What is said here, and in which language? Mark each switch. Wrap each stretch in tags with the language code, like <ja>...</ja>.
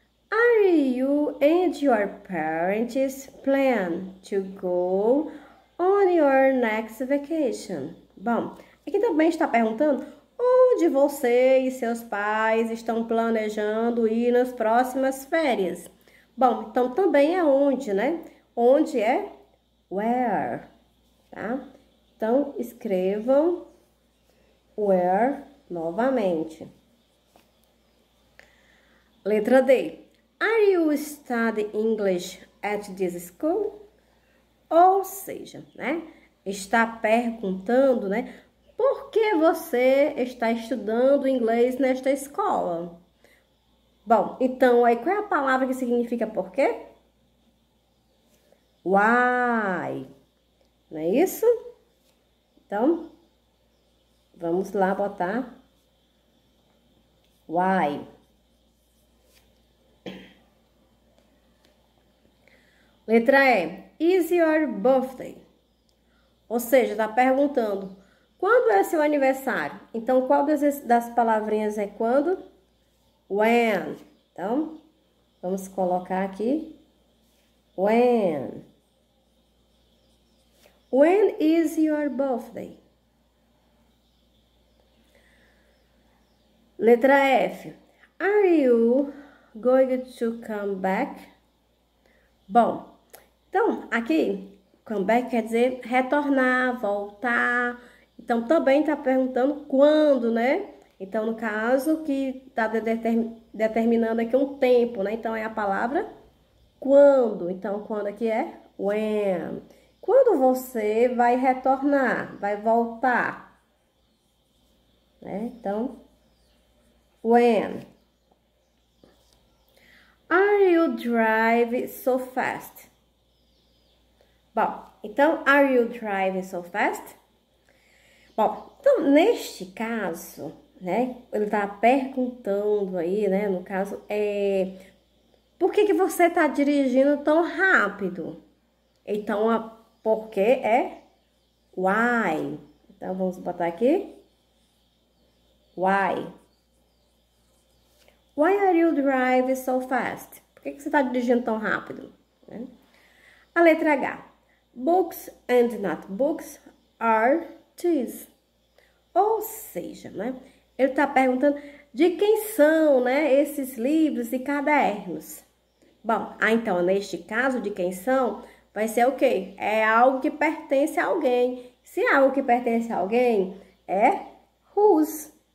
<en>Are you and your parents plan to go on your next vacation?</en> <pt>Bom, aqui também está perguntando onde você e seus pais estão planejando ir nas próximas férias. Bom, então também é onde, né? Onde é where, tá? Então, escrevam where novamente. Letra D.</pt> <en>Are you studying English at this school?</en> <pt>Ou seja, né? Está perguntando, né? Por que você está estudando inglês nesta escola? Bom, então, aí qual é a palavra que significa por quê? Why. Não é isso? Então, vamos lá botar why. Letra E.</pt> <en>Is your birthday?</en> <pt>Ou seja, está perguntando quando é seu aniversário. Então, qual das palavrinhas é quando? When. Então, vamos colocar aqui when.</pt> <en>When is your birthday?</en> <pt>Letra F.</pt> <en>Are you going to come back?</en> <pt>Bom, então aqui, come back quer dizer retornar, voltar. Então, também está perguntando quando, né? Então, no caso, que está determinando aqui um tempo, né? Então, é a palavra quando. Então, quando aqui é when. Quando você vai retornar, vai voltar, né? Então, when.</pt> <en>Are you driving so fast?</en> <pt>Bom, então,</pt> <en>are you driving so fast?</en> <pt>Bom, então, neste caso, né, ele tá perguntando aí, né, no caso, por que você tá dirigindo tão rápido? Então, porque é why. Então, vamos botar aqui, why.</pt> <en>Why are you driving so fast?</en> <pt>Por que você está dirigindo tão rápido? Né? A letra H.</pt> <en>Books and notebooks are these.</en> <pt>Ou seja, né? Ele está perguntando de quem são, né, esses livros e cadernos. Bom, então, neste caso, de quem são, vai ser o quê? É algo que pertence a alguém. Se é algo que pertence a alguém, é whose.</pt>